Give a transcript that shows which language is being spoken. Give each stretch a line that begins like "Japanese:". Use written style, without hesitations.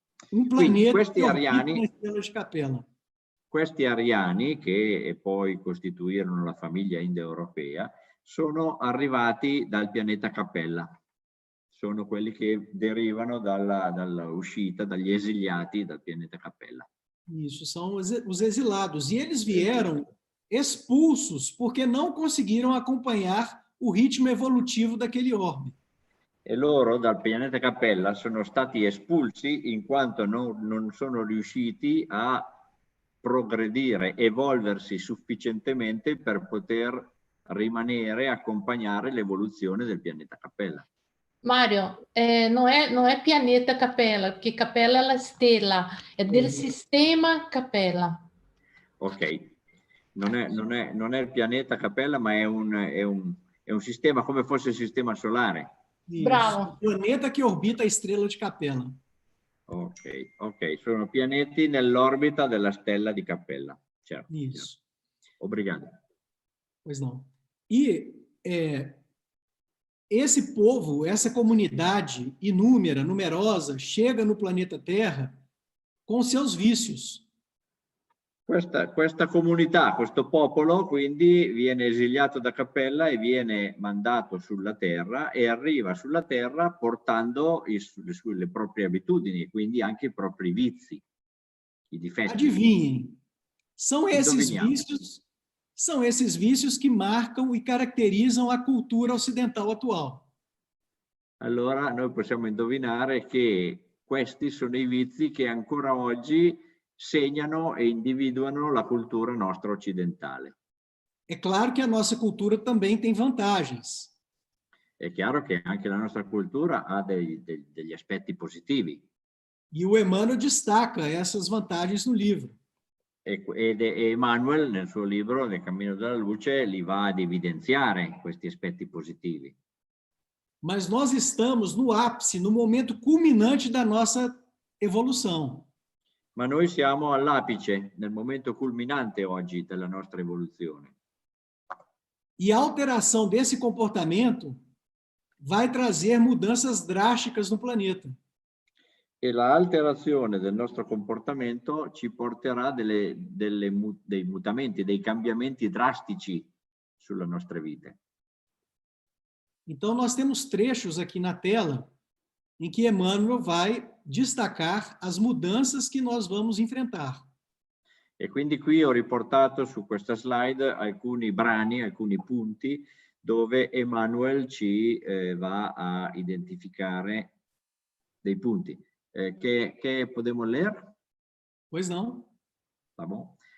Portuguese: Um planeta que orbita na estrela de Capella.
Italian: Questi ariani, che poi costituirono la famiglia indoeuropea, sono arrivati dal pianeta Capella. Sono quelli che derivano dall'uscita, dagli esiliati dal pianeta Capella.
Portuguese: Isso, são os exilados. E eles vieram expulsos porque não conseguiram acompanhar o ritmo evolutivo daquele orbe.
Italian: E loro dal pianeta Capella sono stati espulsi in quanto non sono riusciti a progredire, evolversi sufficientemente per poter rimanere, accompagnare l'evoluzione del pianeta Capella.
Portuguese: Mario, não é pianeta Capella, porque Capella é
Italian: la stella, è del sistema Capella. Ok, non è il pianeta Capella, ma è un È un sistema come fosse il sistema solare.
Portuguese: Isso.
Italian: Bravo.
Portuguese: O planeta que orbita a estrela de Capella.
Italian: Ok, ok, sono pianeti nell'orbita della stella di Capella. Certo.
Portuguese: Isso. Obrigado. Pois não. E esse povo, essa comunidade inúmera, numerosa, chega no planeta Terra com seus vícios.
Italian: Questa comunità, questo popolo, quindi viene esiliato da Capella e viene mandato sulla Terra e arriva sulla Terra portando le proprie abitudini, quindi anche i propri vizi, i difetti.
Portuguese: Adivinhem, são esses
Italian: Indoviniamo.
Portuguese: vícios que marcam e caracterizam a cultura ocidental atual.
Italian: Allora noi possiamo indovinare che questi sono i vizi che ancora oggi segnano e individuano la cultura nostra occidentale.
Portuguese: É claro que a nossa cultura também tem vantagens.
Italian: È chiaro che anche la nostra cultura ha degli aspetti positivi.
Portuguese: E o Emmanuel destaca essas vantagens no livro.
Italian: Ed Emmanuel nel suo libro Nel cammino della luce li va ad evidenziare questi aspetti positivi.
Portuguese: Mas nós estamos no ápice, no momento culminante da nossa evolução.
Italian: Ma noi siamo all'apice, nel momento culminante oggi della nostra evoluzione.
Portuguese: E a alteração desse comportamento vai trazer mudanças drásticas no planeta.
Italian: E l'alterazione del nostro comportamento ci porterà dei mutamenti, dei cambiamenti drastici sulle nostre vite.
Portuguese: Então, nós temos trechos aqui na tela em que Emmanuel vai destacar as mudanças que nós vamos enfrentar.
Italian: E quindi qui ho riportato su questa slide alcuni brani, alcuni punti dove Emmanuel ci va a identificare dei punti.
Spanish: Che podemos leer?
Portuguese: Pois não? Tá bom?